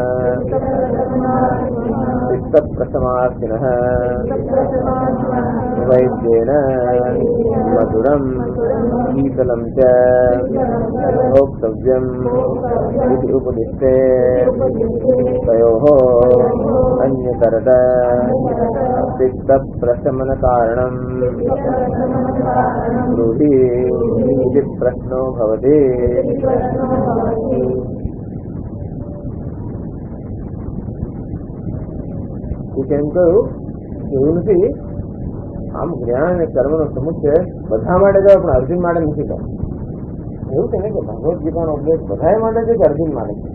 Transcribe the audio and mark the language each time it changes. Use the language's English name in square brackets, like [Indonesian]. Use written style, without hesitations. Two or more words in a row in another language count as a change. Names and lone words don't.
[Sanskrit] वैद्येन मधुरं शीतलं च भोक्तव्यम् इति उपदिष्टे तयोः अन्यतरत चित्तप्रशमनकारणं ब्रूहि इति प्रश्नो भवति। [Gujarati] કેમ કહ્યું એવું નથી, આમ જ્ઞાન અને કર્મનો સમુચ્ચય બધા માટે જાઓ પણ અર્જુન માટે નથી કહ્યું. એવું છે ને કે ભગવદ્ ગીતાનો ઉપદેશ બધા માટે છે કે અર્જુન માટે છે?